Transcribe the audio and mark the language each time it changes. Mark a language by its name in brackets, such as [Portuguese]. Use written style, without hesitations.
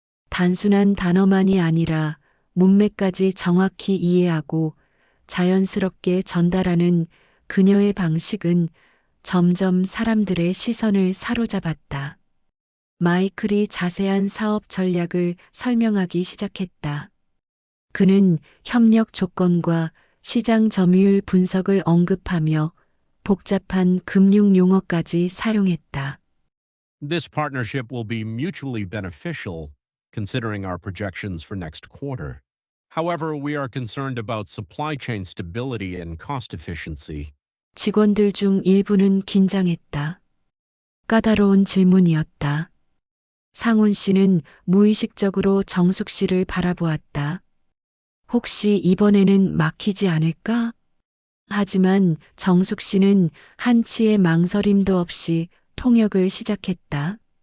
[Korean] 단순한 단어만이 아니라 문맥까지 정확히 이해하고 자연스럽게 전달하는 그녀의 방식은 점점 사람들의 시선을 사로잡았다. 마이클이 자세한 사업 전략을 설명하기 시작했다. 그는 협력 조건과 시장 점유율 분석을 언급하며 복잡한 금융 용어까지 사용했다. [English] This partnership will be mutually beneficial, considering our projections for next quarter. However, we are concerned about supply chain stability and cost efficiency. [Korean] 직원들 중 일부는 긴장했다. 까다로운 질문이었다. 상훈 씨는 무의식적으로 정숙 씨를 바라보았다. 혹시 이번에는 막히지 않을까? 하지만 정숙 씨는 한치의 망설임도 없이 통역을 시작했다.